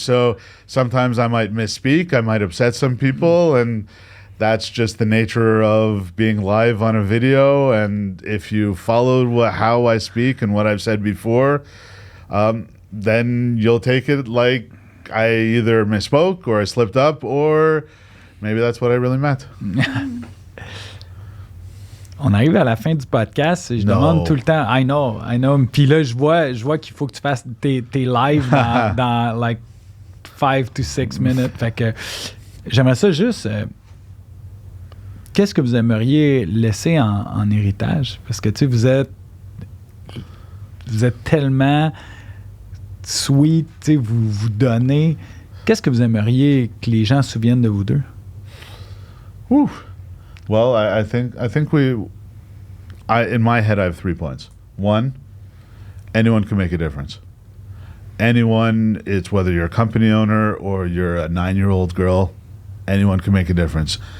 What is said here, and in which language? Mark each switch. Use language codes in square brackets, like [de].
[en] So sometimes I might misspeak. I might upset some people, and that's just the nature of being live on a video. And if you followed how I speak and what I've said before, then you'll take it like I either misspoke or I slipped up, or maybe that's what I really meant. [fr] On arrive à la fin du podcast et je [en] No. [fr] demande tout le temps, [en] I know. [fr] Puis là, je vois qu'il faut que tu fasses tes lives dans [en] like 5 to 6 minutes. [fr] Fait que j'aimerais ça juste. Qu'est-ce que vous aimeriez laisser en héritage? Parce que tu sais, vous êtes tellement sweet, tu sais, vous donnez. Qu'est-ce que vous aimeriez que les gens se souviennent de vous deux? Whew. [en] Well, I think in my head I have 3 points. 1, anyone can make a difference. Anyone, it's whether you're a company owner or you're a 9-year-old girl, anyone can make a difference.